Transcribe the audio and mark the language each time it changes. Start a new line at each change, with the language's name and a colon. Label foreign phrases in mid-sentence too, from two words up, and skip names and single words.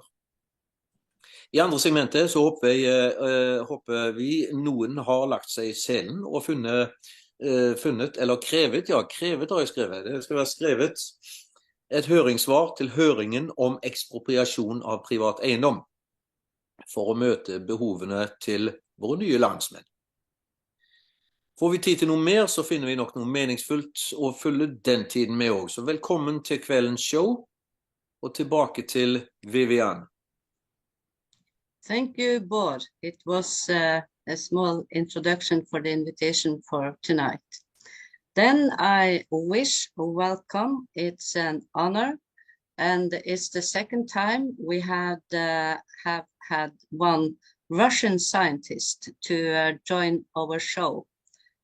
Norwegian: I andre segmentet så håper vi noen har lagt seg i selen og funnet, eller krevet, ja, krevet har jeg skrevet, det skal være skrevet et høringssvar til høringen om ekspropriasjon av privat eiendom for å møte behovene til våre nye landsmenn. Får vi tid til noe mer, så finner vi nok noe meningsfullt å fylle den tiden med også. Så velkommen til kveldens show, og tilbake til Vivian.
English: Thank you, Bård. It was a small introduction for the invitation for tonight. Then I wish welcome. It's an honor, and it's the second time we have had one Russian scientist to join our show.